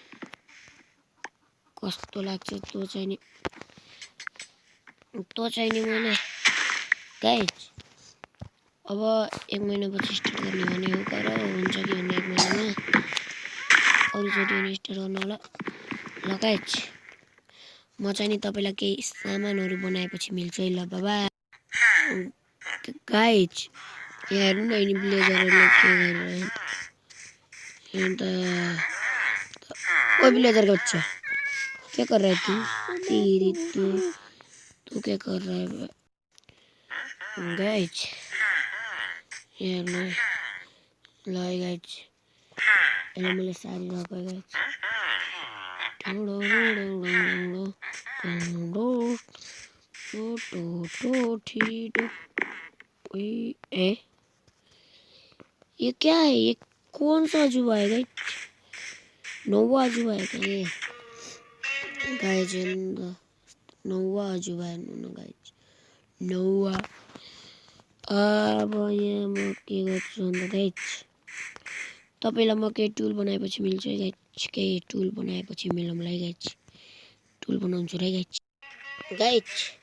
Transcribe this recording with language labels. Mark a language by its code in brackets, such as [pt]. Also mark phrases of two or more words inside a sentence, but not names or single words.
[ne] कस्तो लाग्छ त्यो चाहिँ नि मैले गाइस अब 1 महिनापछि स्टार्ट गर्ने भने हो, तर हुन्छ कि भन्ने 1 महिनामा अरूचोटि पनि स्टार्ट गर्नु होला ल गाइस। म चाहिँ नि तपाईँलाई केही सामानहरू बनाएपछि मिल्छु है, ल बाबा गाइस। यहाँ हेर्नु न, यिनी ब्लेजरहरूले के गरिरहेको अन्त। [hi] ओ ब्लेजर का बच्चा, क्या कर रहा है तू? तेरी तू क्या कर रहा है गाइस? [ne] हेर्नु ल गाइस, यसले मैले सारी रहेको गाइस। [hi] ये क्या है? ये कौन सा अजूबा है गाइस? नौवा अजूबा है क्या ये गाइस? नौवा अजूबा है गाइस, नौवा। [ne] अब यहाँ म के गर्छु भन्दा गाइस, तपाईँलाई म केही टुल बनाएपछि मिल्छु है गाइस। केही टुल बनाएपछि मिलौँला है गाइस। टुल बनाउँछु है गाइस।